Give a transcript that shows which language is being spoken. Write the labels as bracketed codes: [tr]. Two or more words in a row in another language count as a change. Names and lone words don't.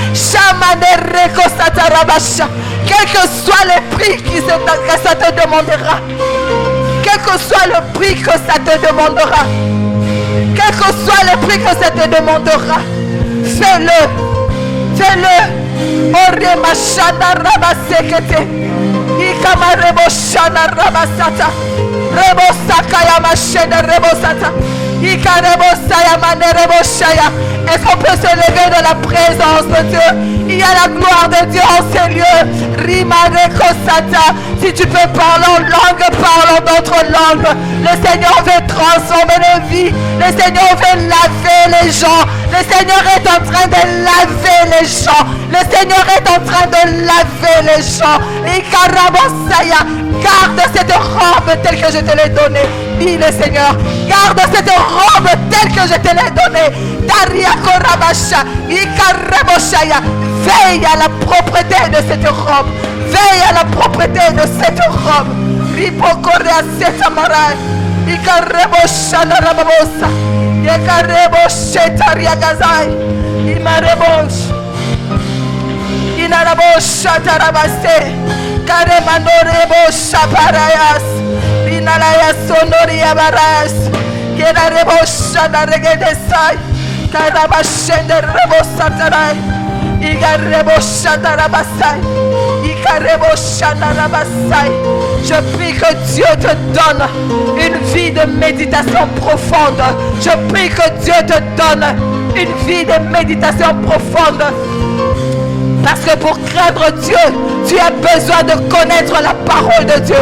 [fr] Quel que soit le prix que ça te demandera. Quel que soit le prix que ça te demandera. Quel que soit le prix que ça te demandera. Fais-le. Fais-le. Ore mashana rabasekete. Ikama reboshana rabasata. Rebosakaya mashene rebosata. Ika rebosaya mane reboshaya. Est-ce qu'on peut se lever dans la présence de Dieu? Il y a la gloire de Dieu en ces lieux. Rima rekosata. Si tu peux parler en langue, parle en d'autres langues. Le Seigneur veut transformer nos vies. Le Seigneur veut laver les gens. Le Seigneur est en train de laver les gens. Le Seigneur est en train de laver les gens. Ikarabosaya. Garde cette robe telle que je te l'ai donnée. Dit le Seigneur. Garde cette robe telle que je te l'ai donnée. Daria Korabasha. Ikarabosaya. Veille à la propreté de cette robe. Veille à la propreté de cette robe. Ripokorea setamarai. Ikarebosha rababosa. Ikareboshe tariagazai. Imarebosh. Inarabosha tarabase. Karemandorebosha parayas. Inalaya sonoria baras. Kerarebosha naregedesai. Karabashende rebosa tarai. Igarrebosha tarabasai. Je prie que Dieu te donne une vie de méditation profonde. Je prie que Dieu te donne une vie de méditation profonde. Parce que pour craindre Dieu, tu as besoin de connaître la parole de Dieu.